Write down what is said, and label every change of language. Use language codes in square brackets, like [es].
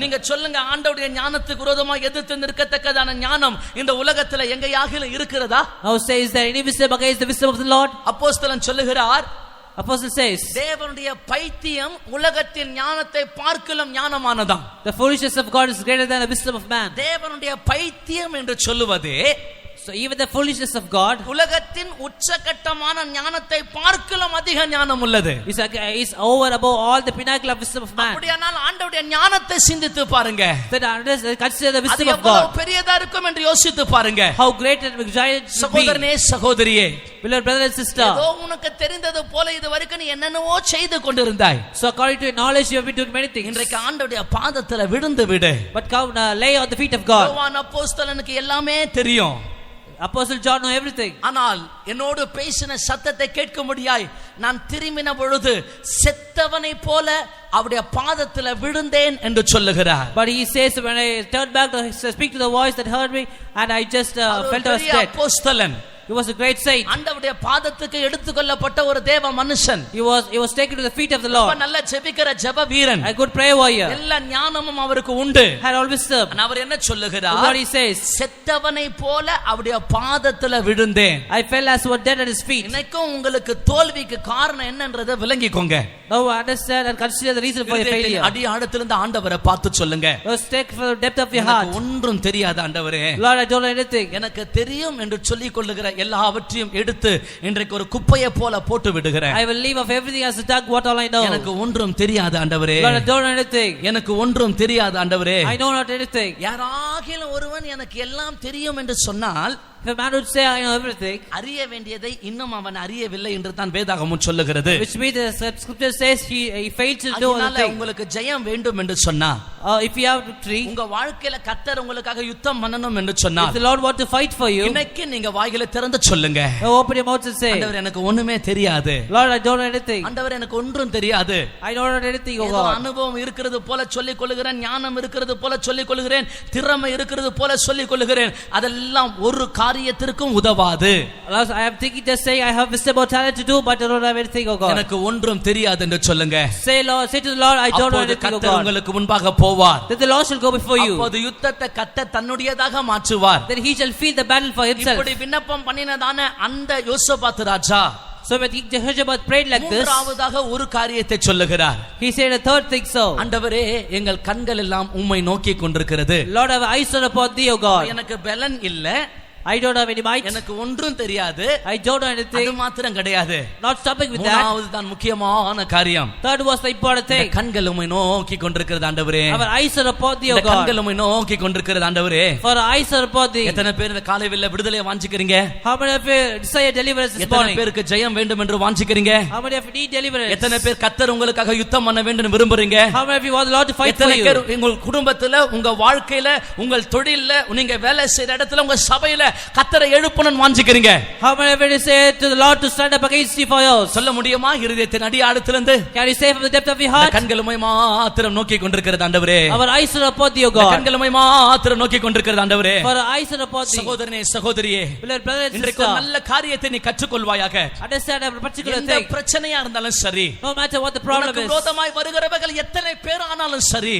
[ta] நீங்க சொல்லுங்க, ஆண்டவருடைய ஞானத்துக்கு விரோதமாக எதிர்த்து நிற்கத்தக்கதான ஞானம் இந்த உலகத்துல எங்கேயாகிலும் இருக்கிறதா? [en] Now say, is there any wisdom against the wisdom of the Lord? [ta] அப்போஸ்தலன் சொல்லுகிறார், [en] Apostle says, [ta] தேவனுடைய பைத்தியம் உலகத்தின் ஞானத்தை பார்க்கலும் ஞானமானதாம். [en] the foolishness of God is greater than the wisdom of man. [ta] தேவனுடைய பைத்தியம் என்று சொல்லுவதே, [en] So even the foolishness of God [ta] உலகத்தின் உச்சகட்டமான ஞானத்தை பார்க்கலும் அதிக ஞானம் உள்ளது. [en] is over above all the pinnacle of wisdom of man. [ta] அப்படியானால் ஆண்டவருடைய ஞானத்தை சிந்தித்து பாருங்க. [en] Then consider the [ta] அது [en] wisdom of [ta] எவ்வளவு [en] God. [ta] பெரியதா இருக்கும் என்று யோசித்து பாருங்க. [en] How great and giant should be. [ta] சகோதரனே, சகோதரியே, [en] Beloved brother and sister. [ta] ஏதோ உனக்கு தெரிந்தது போல இதுவரைக்கும் நீ என்னென்னவோ செய்து கொண்டிருந்தாய். [en] So according to your knowledge you have been doing many things. [ta] இன்றைக்கு ஆண்டவருடைய பாதத்துல விழுந்து விடு. [en] But come lay on the feet of God. [ta] யோவான் அப்போஸ்தலனுக்கு எல்லாமே தெரியும். [en] Apostle John know everything. [ta] ஆனால் என்னோடு பேசின சத்தத்தை கேட்கும்படியாய் நான் திரும்பின பொழுது செத்தவனை போல அவருடைய பாதத்துல விழுந்தேன் என்று சொல்லுகிறார். [en] But he says, when I turned back to speak to the voice that heard me, and I just felt I was dead. [ta] அப்போஸ்தலன், [en] He was a great saint. [ta] ஆண்டவருடைய பாதத்துக்கு எடுத்துக்கொள்ளப்பட்ட ஒரு தேவ மனுஷன். [en] He was taken to the feet of the Lord. [ta] நல்ல ஜெபிக்கிற ஜெப வீரன். [en] A good prayer warrior. [ta] எல்லா ஞானமும் அவருக்கு உண்டு. [en] Had all wisdom. [ta] அவர் என்ன சொல்லுகிறார்? [en] What he says, [ta] செத்தவனை போல அவருடைய பாதத்துல விழுந்தேன். [en] I fell as one dead at his feet. [ta] இன்னைக்கும் உங்களுக்கு தோல்விக்கு காரணம் என்னன்றதை விளங்கிக்கோங்க. [en] Now understand and consider the reason for your failure. [ta] அடி ஆழத்திலிருந்து ஆண்டவரை பார்த்து சொல்லுங்க. [en] Let's take from the depth of your [ta] எனக்கு [en] heart. [ta] ஒன்றும் தெரியாது ஆண்டவரே. [en] Lord, I don't know anything. [ta] எனக்கு தெரியும் என்று சொல்லிக் கொள்ளுகிற எல்லாவற்றையும் எடுத்து இன்றைக்கு ஒரு குப்பையை போல போட்டு விடுகிறேன். [en] I will leave of everything as a dog what all I know. [ta] எனக்கு ஒன்றும் தெரியாது ஆண்டவரே. [en] Lord, I don't know anything. [ta] எனக்கு ஒன்றும் தெரியாது ஆண்டவரே. [en] I know not anything. [ta] யாராகிலும் ஒருவன் எனக்கு எல்லாம் தெரியும் என்று சொன்னால், [en] If a man would say I know everything, [ta] அறிய வேண்டியதை இன்னும் அவன் அறியவில்லை என்று தான் வேதாகமம் சொல்லுகிறது. [en] which means the scripture says he failed to do anything. [ta] உங்களுக்கு ஜெயம் வேண்டும் என்று சொன்னா, [en] if you have victory, [ta] உங்க வாழ்க்கையில கர்த்தர் உங்களுக்காக யுத்தம் பண்ணணும் என்று சொன்னா, [en] if the Lord want to fight for you, [ta] இன்னைக்கு நீங்க வாயில திறந்து சொல்லுங்க. [en] open your mouth and say, [ta] ஆண்டவர் எனக்கு ஒண்ணுமே தெரியாது. [en] Lord, I don't know anything. [ta] ஆண்டவர் எனக்கு ஒன்றும் தெரியாது. [en] I don't know anything, O [ta] ஏதோ [en] God. [ta] அனுபவம் இருக்கிறது போல சொல்லிக் கொள்கிறேன், ஞானம் இருக்கிறது போல சொல்லிக் கொள்கிறேன், திறமை இருக்கிறது போல சொல்லிக் கொள்கிறேன். அதெல்லாம் ஒரு காரியத்திற்கும் உதவாது. [en] I am thinking just say I have wisdom or talent to do, but I don't have anything, O God. [ta] எனக்கு ஒன்றும் தெரியாது என்று சொல்லுங்க. [en] Say Lord, say to the Lord, I don't know anything, O [ta] கர்த்தர் [en] God. [ta] உங்களுக்கு முன்பாக போவார். [en] Then the Lord shall go before you. [ta] அப்போது யுத்தத்தை கர்த்தர் தன்னுடையதாக மாற்றுவார். [en] Then he shall feel the battle for himself. [ta] இப்படி விண்ணப்பம் பண்ணினதான அந்த யோசபாத் ராஜா [en] So when King Jehoshaphat prayed like this, [ta] மூன்றாவதாக ஒரு காரியத்தை சொல்லுகிறார். [en] he said a third thing. So [ta] ஆண்டவரே, எங்கள் கண்கள் எல்லாம் உம்மை நோக்கி கொண்டிருக்கிறது. [en] Lord, have eyes on upon thee, O God. [ta] எனக்கு பலன் இல்ல, [en] I don't have any might. [ta] எனக்கு ஒன்றும் தெரியாது. [en] I don't know [ta] அது [en] anything. [ta] மாத்திரம் கிடையாது. [en] Not stopping with that. [ta] மூணாவது தான் முக்கியமான காரியம். [en] Third was the important thing. [ta] கண்கள் உம்மை நோக்கி கொண்டிருக்கிறது ஆண்டவரே. [en] Our eyes are upon thee, O God. [ta] கண்கள் உம்மை நோக்கி கொண்டிருக்கிறது ஆண்டவரே. [en] For our eyes are upon thee. [ta] எத்தனை பேர் இந்த காலை வேளையில விடுதலையை வாஞ்சிக்கிறீங்க? [en] How many of you desire deliverance this [ta] எத்தனை [en] morning? [ta] பேருக்கு ஜெயம் வேண்டும் என்று வாஞ்சிக்கிறீங்க? [en] How many of you need deliverance? [ta] எத்தனை பேர் கர்த்தர் உங்களுக்காக யுத்தம் பண்ண வேண்டும் என்று விரும்புறீங்க? [en] How many of you want the Lord to fight for [ta] எத்தனை [en] you? [ta] பேர் உங்கள் குடும்பத்துல, உங்க வாழ்க்கையில, உங்கள் தொழில்ல, நீங்க வேலை செய்யற இடத்துல, உங்க சபையில கர்த்தரை எழுப்பணும்னு வாஞ்சிக்கிறீங்க? [en] How many of you say to the Lord to stand up against you for yours? [ta] சொல்ல முடியுமா? இருதயத்தின் அடியாழத்திலிருந்து [en] Can you say from the depth of your heart? [ta] கண்கள் உம்மை மாத்திரம் நோக்கி கொண்டிருக்கிறது ஆண்டவரே. [en] Our eyes are upon thee, O God. [ta] கண்கள் உம்மை மாத்திரம் நோக்கி கொண்டிருக்கிறது ஆண்டவரே. [en] For our eyes are upon thee. [ta] சகோதரனே, சகோதரியே, [en] Beloved brother and [ta] இன்றைக்கு [en] sister, [ta] ஒரு நல்ல காரியத்தை நீ கற்றுக்கொள்வாயாக. [en] understand a particular [ta] எந்த [en] thing. [ta] பிரச்சனையா இருந்தாலும் சரி, [en] No matter what the problem [ta] உனக்கு [en] is, [ta] விரோதமாய் வருகிறவர்கள் எத்தனை பேர் ஆனாலும் சரி,